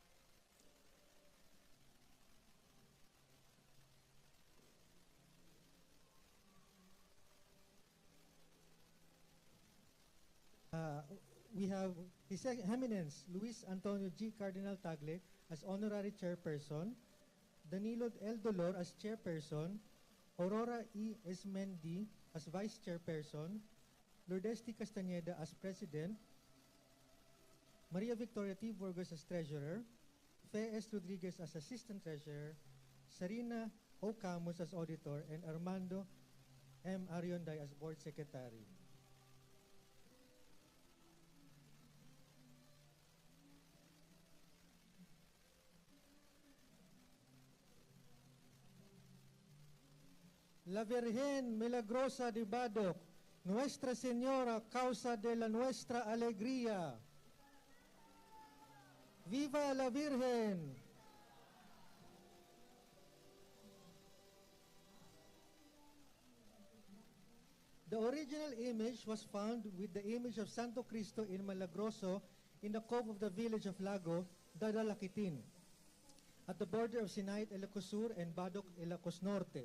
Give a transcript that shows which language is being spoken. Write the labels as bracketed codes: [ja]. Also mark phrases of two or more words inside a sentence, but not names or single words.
[en] We have His Eminence Luis Antonio G. Cardinal Tagle as Honorary Chairperson, Danilo L. Dolor as Chairperson, Aurora E. Esmendi as Vice Chairperson, Lourdes T. Castañeda as President, Maria Victoria T. Burgos as Treasurer, Fe S. Rodriguez as Assistant Treasurer, Sarina O. Camus as Auditor, and Armando M. Arionday as Board Secretary. [es] La Virgen Milagrosa de Badoc, Nuestra Señora, causa de la nuestra alegría. ¡Viva la Virgen! [en] The original image was found with the image of Santo Cristo in Malagroso in the cove of the village of Lago, Dadalakitin, at the border of Sinait, Ilocos Sur, and Badoc, Ilocos Norte.